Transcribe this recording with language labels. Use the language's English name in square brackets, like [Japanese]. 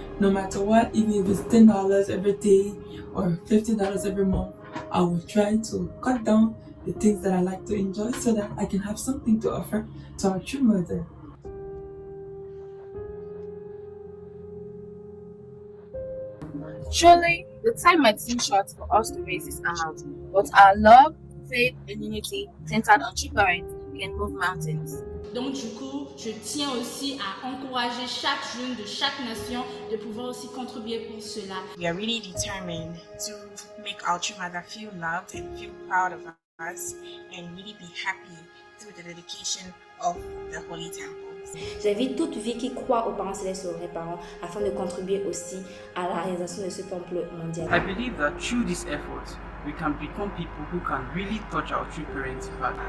[English] No matter what, even if it's $10 every day or $50 every month, I will try to cut down the things that I like to enjoy so that I can have something to offer to our true mother. Surely, the time might seem short for us to raise this amount, but our love, faith, and unity centered on True Parents can move mountains. [French] Donc du coup, je tiens aussi à encourager chaque jeune de chaque nation de pouvoir aussi contribuer pour cela. [English] We are really determined to make our True Mother feel loved and feel proud of us and really be happy through the dedication of the Holy Temple. [French] J'invite toute vie qui croit aux parents célestes et aux vrais parents afin de contribuer aussi à la réalisation de ce temple mondial. [English] I believe that through this effort, we can become people who can really touch our true parents' heart.